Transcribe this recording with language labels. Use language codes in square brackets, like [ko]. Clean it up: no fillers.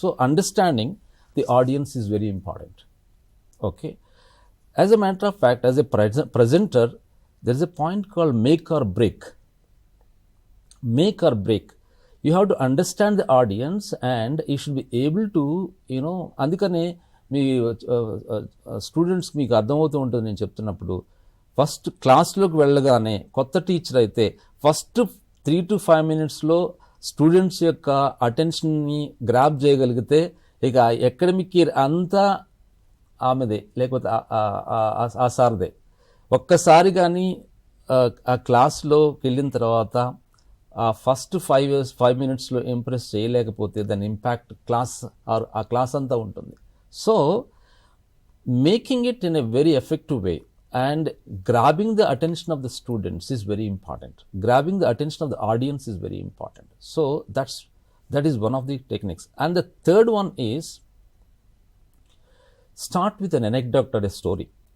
[en] So understanding the audience is very important. Okay, as a matter of fact, as a presenter, there is a point called make or break. Make or break, you have to understand the audience and you should be able to, [te] అందుకనే మీ students మీకు అర్థమవుతూ ఉంటుంది నేను చెప్తున్నప్పుడు. First క్లాస్లోకి వెళ్ళగానే కొత్త teacher అయితే first 3 to 5 minutesలో students యొక్క అటెన్షన్ని గ్రాప్ చేయగలిగితే ఇక అకాడమిక్ ఇయర్ అంతా ఆమెదే, లేకపోతే ఆ సార్దే. ఒక్కసారి కానీ ఆ క్లాస్లోకి వెళ్ళిన తర్వాత ఆ ఫస్ట్ 5 minutesలో ఇంప్రెస్ చేయలేకపోతే దాని ఇంపాక్ట్ ఆ క్లాస్ అంతా ఉంటుంది. [en] So making it in a very effective way and grabbing the attention of the students is very important. Grabbing the attention of the audience is very important. So that is one of the techniques. And the third one is start with an anecdote or a story.